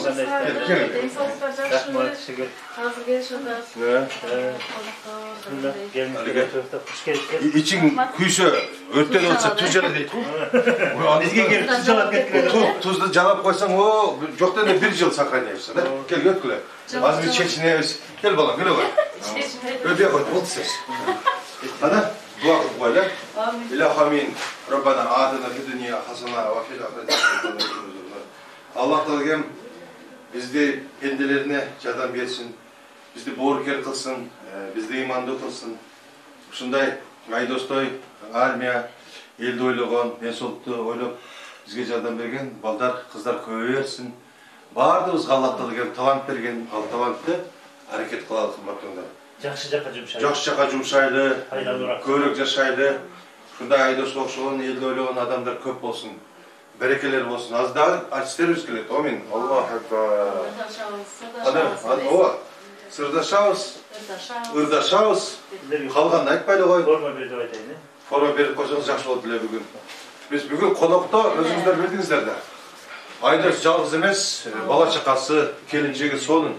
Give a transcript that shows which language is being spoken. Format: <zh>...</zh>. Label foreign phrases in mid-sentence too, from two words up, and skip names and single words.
<ky>Ичиң күйсө өрттөн алса туз жана дейт го. Бизге келип туз жалап кеткен. Тузду жалап койсоң, жок дегенде 1 жыл сохраняешься да. Кел өткүлө. Азыр биз чечинебиз. Кел балам, кел ой. Өтө кой, болду сез. Ана дуа кылып койлу. Илахамин,</ky> <ar>ربنا آتنا في الدنيا حسنة وفي الآخرة حسنة.</ar> <ky>Аллах Таалам бизди пенделерине жардам берсин, бизди боорукер кылсын, бизди имандуу кылсын. Ушундай айдостой армия, элди ойлогон, ден соолукту ойлоп бизге жардам берген балдар, кыздар көбөйө берсин. Баардыгыбызга Аллах Таалам талант берген, ал талантты аракет кылалы кымбаттууңдар. Жакшы жака жумшайлы. Жакшы жака жумшайлы, көбүрөөк жашайлы. Ушундай айдос окшогон, элди ойлогон адамдар көп болсун. Берекелер болсун. Аз дагы артисттерибиз келет.</ky> <ar>آمين. الله أكبر.</ar> <ky>Сырдашабыз. Ырдашабыз. Калганды айтпайлы кой. Форма бер деп айтайын. Форма берип койсоңуз жакшы болот эле бүгүн. Биз бүгүн конокто өзүңүздөр билдиңиздер да. Айдос жалгыз эмес, бала чакасы, келинчеги сонун.</ky>